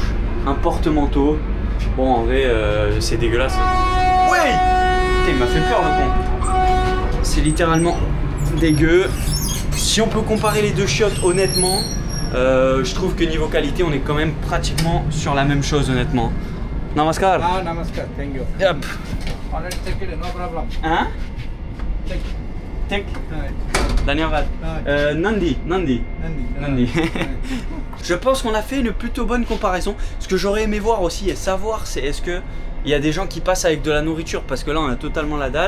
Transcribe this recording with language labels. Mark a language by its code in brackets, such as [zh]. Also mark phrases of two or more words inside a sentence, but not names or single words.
[fr] Un porte-manteau. Bon en vrai c'est dégueulasse. Ouais. Putain, il m'a fait peur le con. C'est littéralement dégueu. Si on peut comparer les deux chiottes honnêtement, je trouve que niveau qualité on est quand même pratiquement sur la même chose honnêtement. [hi] Namaskar. Ah, namaskar, [en] thank you. Yep. Already check it, no problem. [fr] Hein? [en] Check. [hi] ठीक। धन्यवाद. Nandi. [fr] Je pense qu'on a fait une plutôt bonne comparaison. Ce que j'aurais aimé voir aussi et savoir, c'est est-ce que il y a des gens qui passent avec de la nourriture, parce que là on a totalement la dalle.